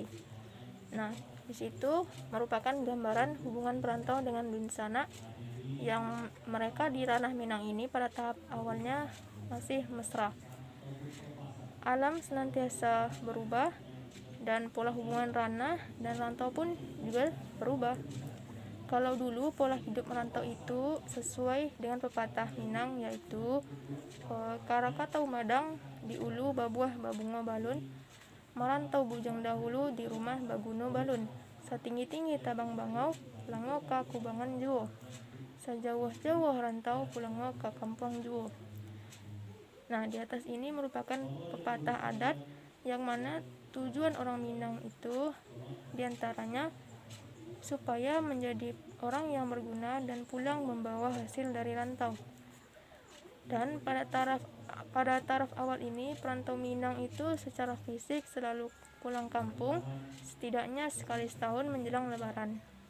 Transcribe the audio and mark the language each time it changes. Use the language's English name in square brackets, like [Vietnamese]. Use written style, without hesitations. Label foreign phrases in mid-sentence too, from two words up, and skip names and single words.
[Indonesian] Nah, di situ merupakan gambaran hubungan perantau dengan dunsana yang mereka di ranah Minang ini pada tahap awalnya masih mesra. Alam senantiasa berubah dan pola hubungan ranah dan rantau pun juga berubah. Kalau dulu pola hidup merantau itu sesuai dengan pepatah Minang, yaitu [Minangkabau] karaka tau madang di ulu babuah babungo balun, merantau bujang dahulu di rumah baguno balun, satinggi-tinggi tabang bangau lango ka kubangan juo, sajauh-jauh rantau pulango ka kampung juo. [Indonesian] Nah, di atas ini merupakan pepatah adat yang mana tujuan orang Minang itu diantaranya supaya menjadi orang yang berguna dan pulang membawa hasil dari rantau. Dan pada taraf awal ini, perantau Minang itu secara fisik selalu pulang kampung setidaknya sekali setahun menjelang Lebaran.